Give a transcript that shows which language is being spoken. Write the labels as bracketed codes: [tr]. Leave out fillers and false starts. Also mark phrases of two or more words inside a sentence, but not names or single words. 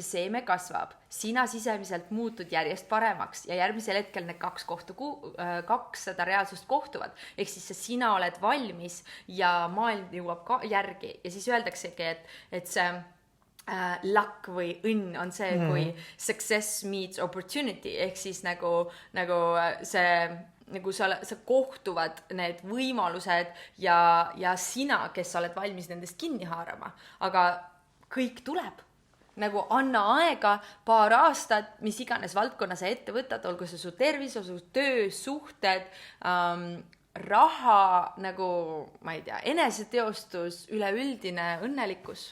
[et] seeme kasvab, sina sisemiselt muutud järjest paremaks ja järgmisel hetkel need kaks seda reaalsust kohtuvad, ehk siis sina oled valmis ja maailm jõuab ka järgi ja siis öeldaksegi, et see luck või õnn on see, kui [en] success meets opportunity, [et] ehk siis nagu see nagu sa kohtuvad need võimalused ja sina, kes sa oled valmis nendest kinni haarama, aga kõik tuleb. Nagu anna aega, paar aastat, mis iganes valdkonna sa ette võtad, olgu see su tervis, su töö, suhted, raha, nagu ma ei tea, eneseteostus, üleüldine õnnelikkus.